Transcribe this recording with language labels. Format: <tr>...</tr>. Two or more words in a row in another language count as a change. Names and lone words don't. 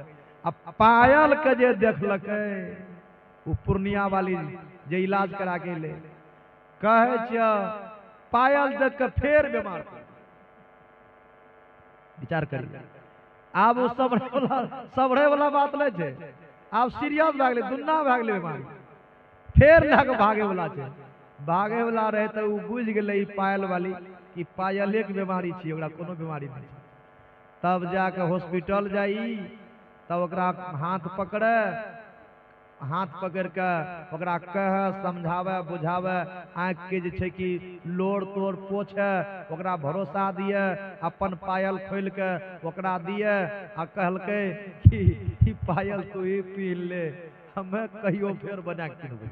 <mai>अब पायल के जे देखलक वो पूर्णिया वाली जे इलाज करा के ले, कहे पायल देख के फेर बीमार विचार करिए। आब वो सबरे वाला बात नहीं छे, आब सीरियस भए गेलै, दुन्ना भए गेलै बीमारी, फेर लए भागे वाला छे। भागे वाला रहे तो वो बुझ गेलै पायल वाली कि पायले के बीमारी छी, ओकरा कोनो बीमारी नहीं। तब जाके हॉस्पिटल जाई, तब ओकरा हाथ पकड़े, हाथ पकड़ के ओकरा कहे, समझावे, बुझावे, आँख के जे छै कि लोर तोड़ पोछे, ओकरा भरोसा दिए, अपन पायल खोल के ओकरा दिए आ कहलके कि पायल तू ही पीन ले, हमें कहियो फेर बना के किनबे।</mai>